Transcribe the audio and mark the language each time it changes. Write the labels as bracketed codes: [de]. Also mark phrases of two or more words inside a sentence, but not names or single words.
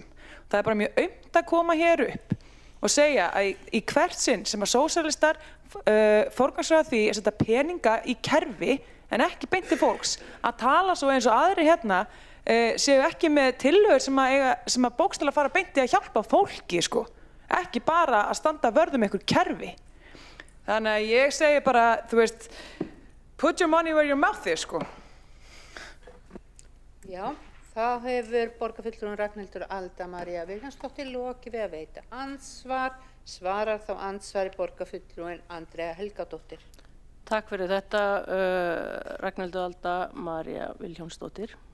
[is] Það er bara mjög aumt að koma hér upp og segja að í hvert sinn sem að sósíalistar forgangsraða því að setja peninga í kerfi en ekki beint til fólks, að tala svo eins og aðrir hérna séu ekki með tillögur sem að bókstaflega fara beint í að hjálpa fólki, ekki bara að standa vörð einhver kerfi. Þannig að ég segi bara, þú veist, [en] put your money where your mouth is, [is] Já, þá hefur borgarfulltrúinn Ragnhildur Alda María Vilhjálmsdóttir lokið við að veita andsvar. Svarar þá andsvari borgarfulltrúinn Andrea Helgadóttir. Takk fyrir þetta, Ragnhildur Alda María Vilhjálmsdóttir.